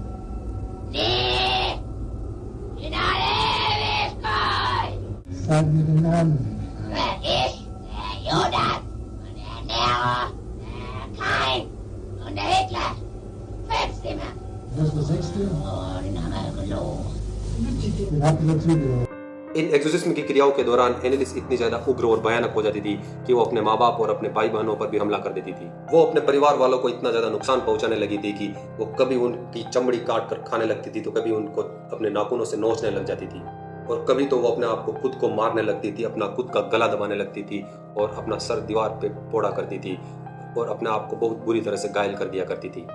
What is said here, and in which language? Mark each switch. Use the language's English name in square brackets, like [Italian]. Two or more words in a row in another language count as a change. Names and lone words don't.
[German] Nee, in alle Ewigkeit. Sag mir den Namen. Ich, der Judas und der Nero, der Kain und der Hitler. Fünfstimme. Das ist der sechste? Oh, den haben wir gelogen. Den habt ihr dazugehört. [Hindi] इन एग्जोर्सिज्म की क्रियाओं के दौरान एनेलिस इतनी ज्यादा उग्र और भयानक हो जाती थी कि वो अपने माँ बाप और अपने भाई बहनों पर भी हमला कर देती थी। वो अपने परिवार वालों को इतना ज्यादा नुकसान पहुंचाने लगी थी कि वो कभी उनकी चमड़ी काट कर खाने लगती थी, तो कभी उनको अपने नाखूनों से नोचने लग जाती थी, और कभी तो वो अपने आप को खुद को मारने लगती थी, अपना खुद का गला दबाने लगती थी और अपना सर दीवार पे फोड़ा करती थी और अपने आप को बहुत बुरी तरह से घायल कर दिया करती थी।